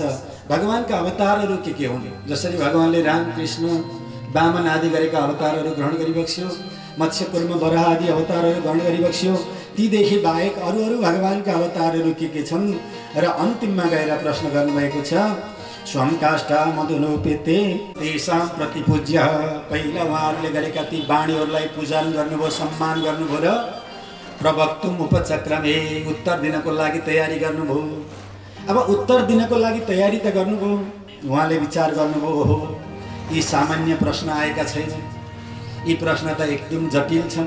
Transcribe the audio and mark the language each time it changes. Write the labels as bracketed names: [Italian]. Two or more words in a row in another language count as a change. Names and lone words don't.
[Nepali] भगवानका अवतारहरू के हुन्? जसरी भगवानले राम, कृष्ण, वामन आदि गरेका अवतारहरू ग्रहण गरिबक्स्यो, मत्स्य, कुर्म, वराह आदि अवतारहरू ग्रहण गरिबक्स्यो, तीदेखि बाहेक अरू भगवानका अवतारहरू के छन्? र अन्तिममा गएर प्रश्न गर्नुभएको छ [Sanskrit] स्वं काष्ठा मधुनोपेते तेषां प्रतिपूज्य। [Nepali] पहिला उहाँहरूले गरेका ती वाणीहरूलाई पूजन गर्नुभयो, सम्मान गर्नुभयो र [Sanskrit] प्रवक्तुम उपचक्रमे, [Nepali] उत्तर दिनको लागि तयारी गर्नुभयो। अब उत्तर दिनको लागि तयारी त गर्नुभयो, उहाँले विचार गर्नुभयो हो यी सामान्य प्रश्न आएका छैन, यी प्रश्न त एकदम जटिल छन्।